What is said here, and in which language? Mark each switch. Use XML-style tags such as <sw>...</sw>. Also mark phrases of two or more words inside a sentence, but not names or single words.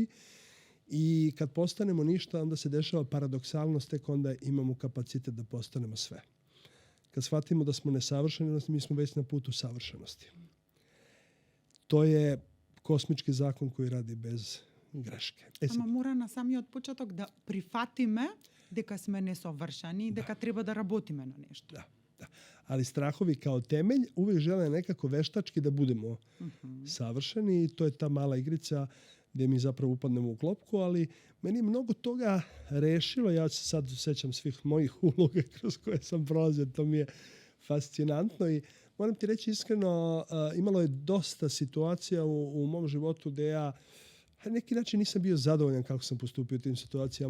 <sr>I kad postanemo ništa, onda se dešava paradoksalnost, tek onda imamo kapacitet da postanemo sve. Kad shvatimo da smo nesavršeni, mi smo već na putu savršenosti. To je kosmički zakon koji radi bez greške.</sr> <mk>Ама мора на самиот почеток да прифатиме дека сме несовршени и дека треба да работиме на нешто.</mk> <sr>Da. Ali strahovi kao temelj uvijek žele nekako veštački da budemo savršeni i to je ta mala igrica gdje mi zapravo upadnemo u klopku, ali meni je mnogo toga rešilo. Ja se sad sećam svih mojih uloga kroz koje sam prolazio, to mi je fascinantno i moram ti reći iskreno, imalo je dosta situacija u mom životu gdje ja na neki način nisam bio zadovoljan kako sam postupio u tim situacijama.</sr>